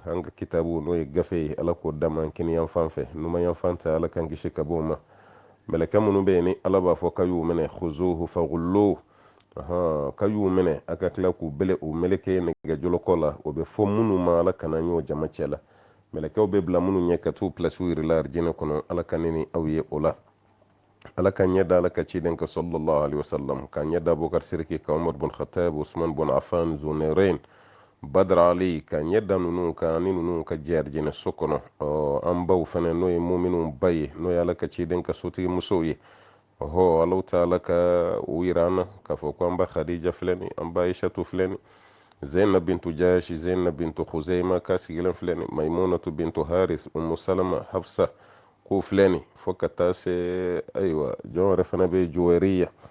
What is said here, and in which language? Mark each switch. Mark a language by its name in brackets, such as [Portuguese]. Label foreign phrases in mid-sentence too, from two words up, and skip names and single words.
[Bambara] an ka kitabu n'o ye gafe ye ala k'o dama kini yan fan fɛ numan yan fan ta ala k'an kisi ka bɔ o ma mɛlɛkɛ minnu bɛ yen ni ala b'a fɔ k'a y'u minɛ [Arabic] khuzuhu faghulluhu [Bambara] ka y'u minɛ a ka tila k'u bele o meleke nɛgɛjolokɔ la o bɛ fɔ minnu ma ala kana y'o jama cɛ la mɛlɛkɛw bɛ bila minnu ɲɛ ka t'u pilasiw yɛrɛ la arijinɛ kɔnɔ ala ka ne ni aw ye o la ala ka ɲɛ da ala ka ciden ka [Arabic] sallallahu alaihi wasallam [Bambara] ka ɲɛ da Abubakar Sidiki ka Umar bin Khattab Usman bin Affan Zunurain Badr Ali ka ɲɛ da ninnu ka ni ninnu ka jɛ arijinɛ so kɔnɔ an baw fɛnɛ n'o ye muminun ba ye n'o ye ala ka ciden ka sotigi musow ye Allahu taala ka u yira an na k'a fɔ ko an ba Khadija filɛ nin an ba Aishatu filɛ nin Zainab bintu Jash Zainab bintu Khuzaima ka sigilen filɛ nin Maimunatu bintu Haris Ummu Salama Hafsa ko filɛ nin fo ka taa se ayiwa jɔn wɛrɛ fana bɛ Juwariya